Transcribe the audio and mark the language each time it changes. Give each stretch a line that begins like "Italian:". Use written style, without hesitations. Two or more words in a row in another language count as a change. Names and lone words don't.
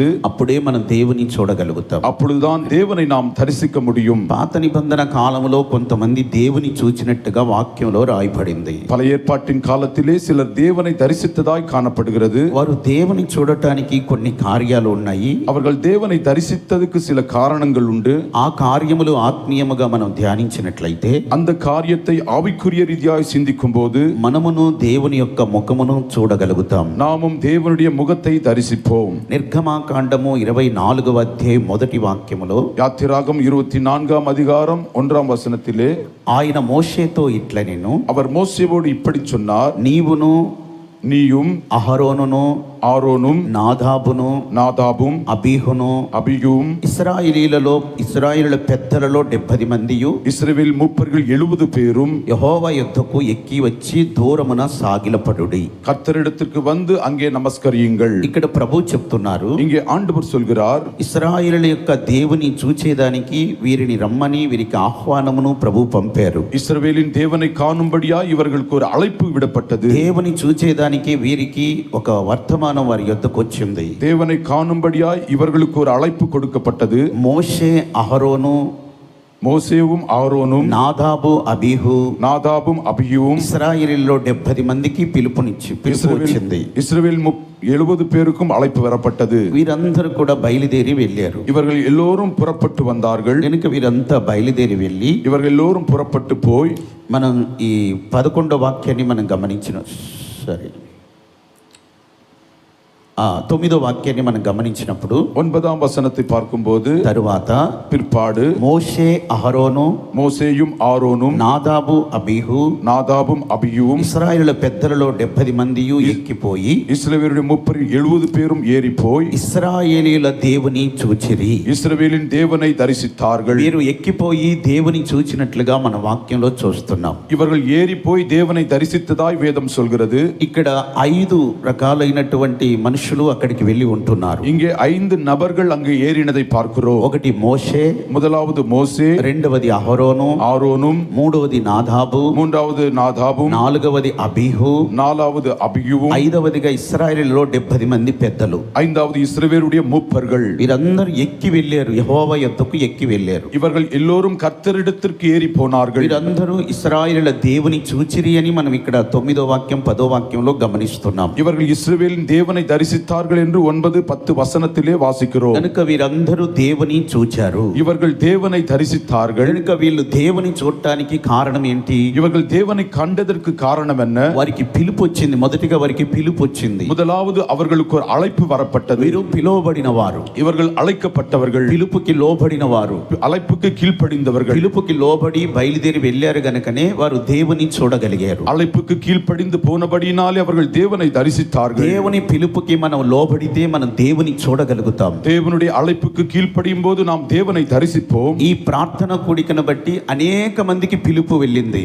Telugu: అప్పుడే మనం దేవుని చూడగలుగుతాం.
Tamil: அப்பொழுதுதான் தேவனை நாம் தரிசிக்க முடியும்.
Telugu: పాత నిబంధన కాలంలో కొంతమంది దేవుని చూచినట్టుగా వాక్యంలో రాయబడింది.
Tamil: பழைய ஏற்பாட்டின் காலத்திலே சிலர் தேவனை தரிசித்ததாய் காணப்படுகிறது.
Telugu: వారు దేవుని చూడటానికి కొన్ని కార్యాలు ఉన్నాయి.
Tamil: அவர்கள் தேவனை தரிசித்ததுக்கு சில காரணங்கள் உண்டு.
Telugu: ఆ కార్యములు ఆత్మీయముగా మనం ధ్యానించినట్లయితే
Tamil: அந்த காரியத்தை ஆவிக்குரிய ரீதியாய் சிந்திக்கும் போது
Telugu: మనమును దేవుని యొక్క ముఖమును చూడగలుగుతాం.
Tamil: நாமும் தேவனுடைய முகத்தை தரிசிப்போம்.
Telugu: నిర్గమాకాండము 24వ అధ్యాయం 1వ వాక్యములో,
Tamil: யாத்திராகம் 24ஆம் அதிகாரம் 1ஆம் வசனத்திலே,
Telugu: ఆయన మోషేతో ఇట్లా నేను,
Tamil: அவர் மோசேவோடு இப்படி சொன்னார்,
Telugu: నీవును
Tamil: நீயும்
Telugu: అహరోనును
Tamil: ஆரோனும்
Telugu: నాదాబును
Tamil: நாதாபும்
Telugu: అబీహును
Tamil: அபியும்
Telugu: ఇశ్రాయేలీయుల పెద్దలలో 70 మందియు
Tamil: இஸ்ரவேல் மூப்பர்கள் 70 பேரும்
Telugu: యెహోవా యుద్ధకు ఎక్కి వచ్చి దూరమున సాగిలపడుడి.
Tamil: கர்த்தரிடத்திற்கு வந்து அங்கே நமஸ்கரியுங்கள்.
Telugu: ఇక్కడ ప్రభు చెప్తున్నారు,
Tamil: இங்கே ஆண்டவர் சொல்கிறார்,
Telugu: ఇశ్రాయేలీయుల యొక్క దేవుని చూచేదానికి వీరిని రమ్మని, వీరికి ఆహ్వానమును ప్రభు పంపారు.
Tamil: இஸ்ரவேலின் தேவனை காணும்படியா இவர்களுக்கு ஒரு அழைப்பு விடப்பட்டது.
Telugu: దేవుని చూచేదానికి వీరికి ఒక వర్తమానం వారి యొద్దకు వచ్చింది.
Tamil: தேவனை காணும்படியாய் இவர்களுக்கு ஒரு அழைப்பு கொடுக்கப்பட்டது.
Telugu: మోషే, అహరోను
Tamil: மோசேயும் ஆரோனும்
Telugu: నాదాబు అబీహు
Tamil: நாதாபும் அபியுவும்
Telugu: ఇశ్రాయేలీలో 70 మందికి పిలుపు వచ్చింది.
Tamil: இஸ்ரவேல் 70 பேருக்கும் அழைப்பு வரப்பட்டது.
Telugu: వీరందరూ కూడా బయలుదేరి వెళ్ళారు.
Tamil: இவர்கள் எல்லோரும் புறப்பட்டு வந்தார்கள்.
Telugu: కనుక వీరంతా బయలుదేరి వెళ్ళి
Tamil: இவர்கள் எல்லோரும் புறப்பட்டு போய்
Telugu: మనం ఈ 11వ వాక్యాన్ని మనం గమనించిన సరే 9వ వాక్యాన్ని మనం గమనించినప్పుడు
Tamil: 9ஆம் வசனத்தை பார்க்கும்போது
Telugu: తరువాత
Tamil: பிற்பாடு
Telugu: మోషే అహరోను
Tamil: மோசேயும் ஆரோனும்
Telugu: నాదాబు అబీహు
Tamil: நாதாபும் அபியுவும்
Telugu: ఇశ్రాయేలు పెద్దలలో 70 మందియు ఎక్కిపోయి
Tamil: இஸ்ரவேலுடைய 70 பேரும் ஏறி போய்
Telugu: ఇశ్రాయేలీల దేవుని చూచిరి.
Tamil: இஸ்ரவேலின் தேவனை தரிசித்தார்கள்.
Telugu: వీరు ఎక్కిపోయి దేవుని చూచినట్లుగా మన వాక్యంలో చూస్తున్నాం.
Tamil: இவர்கள் ஏறி போய் தேவனை தரிசித்ததாய் வேதம் சொல்கிறது.
Telugu: ఇక్కడ 5 రకాలైనటువంటి మనుషులు అక్కడికి వెళ్ళి ఉంటున్నారు.
Tamil: இங்கே 5 நபர்கள் அங்கு ஏறினதை பார்க்கிறோம்.
Telugu: ఒకటి మోషే,
Tamil: முதலாவது மோசே,
Telugu: రెండవది అహరోను,
Tamil: ஆரோனும்,
Telugu: మూడవది నాదాబు,
Tamil: மூன்றாவது நாதாபும்,
Telugu: నాలుగవది అబీహు,
Tamil: நாலாவது அபியுவும்,
Telugu: ఐదవదిగా ఇశ్రాయేలులో 70 మంది పెద్దలు.
Tamil: ஐந்தாவது இஸ்ரவேலுடைய மூப்பர்கள்.
Telugu: వీరందరూ ఎక్కి వెళ్ళారు, యెహోవా యొద్దకు ఎక్కి వెళ్ళారు.
Tamil: இவர்கள் எல்லோரும் கர்த்தரிடத்திற்கு ஏறி போனார்கள்.
Telugu: వీరందరూ ఇశ్రాయేలుల దేవుని చూచిరి అని మనం ఇక్కడ 9వ వాక్యం 10వ వాక్యంలో గమనిస్తున్నాం.
Tamil: இவர்கள் இஸ்ரவேலின் தேவனை தரிசித்தார்கள் என்று 9-10 வசனத்திலே வாசிக்கிறோம்.
Telugu: కనుక వీరందరూ దేవుని చూచారు.
Tamil: இவர்கள் தேவனை தரிசித்தார்கள்.
Telugu: కనుక వీళ్ళు దేవుని చూడటానికి కారణం ఏంటి?
Tamil: இவர்கள் தேவனை கண்டதற்கு காரணம் என்ன?
Telugu: వారికి పిలుపు వచ్చింది. మొదటిగా వారికి పిలుపు వచ్చింది.
Tamil: முதலாவது அவர்களுக்கு ஒரு அழைப்பு வரப்பட்டது.
Telugu: వీరు పిలువబడిన వారు,
Tamil: இவர்கள் அழைக்கப்பட்டவர்கள்,
Telugu: పిలుపుకి లోబడిన వారు,
Tamil: அழைப்புக்கு கீழ்ப்படிந்தவர்கள்.
Telugu: పిలుపుకి లోబడి బయలుదేరి వెళ్ళారు గనుకనే వారు దేవుని చూడగలిగారు.
Tamil: அழைப்புக்கு கீழ்ப்படிந்து போனபடியினாலே அவர்கள் தேவனை தரிசித்தார்கள்.
Telugu: దేవుని పిలుపుకి మనం లోబడితే మనం దేవుని చూడగలుగుతాం.
Tamil: தேவனுடைய அழைப்புக்கு கீழ்ப்படியும் போது நாம் தேவனை தரிசிப்போம்.
Telugu: ఈ ప్రార్థన కూడికను బట్టి అనేక మందికి పిలుపు వెళ్ళింది.